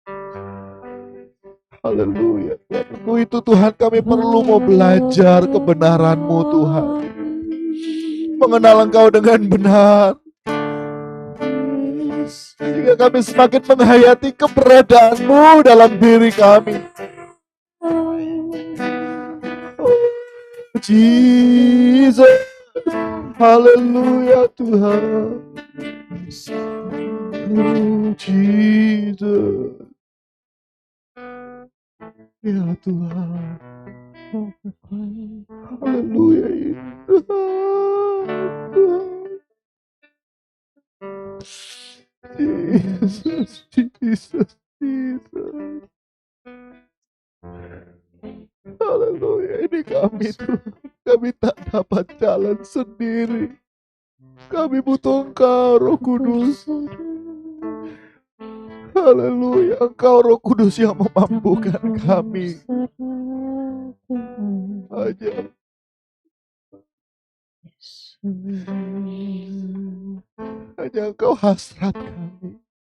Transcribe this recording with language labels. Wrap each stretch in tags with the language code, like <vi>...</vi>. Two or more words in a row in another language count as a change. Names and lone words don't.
<id>Haleluya. Untuk itu Tuhan, kami perlu mau belajar kebenaran-Mu Tuhan. Mengenal Engkau dengan benar. Sehingga kami semakin menghayati keberadaan-Mu dalam diri kami. Oh, Jesus. Haleluya Tuhan. Oh, Jesus. Ya Tuhan. Haleluya Tuhan. Jesus, Jesus, Jesus. Haleluya, ini kami Tuhan. Kami tak dapat jalan sendiri. Kami butuh Engkau, Roh Kudus. Haleluya, Engkau Roh Kudus yang memampukan kami. Hanya Engkau hasrat kami.</id>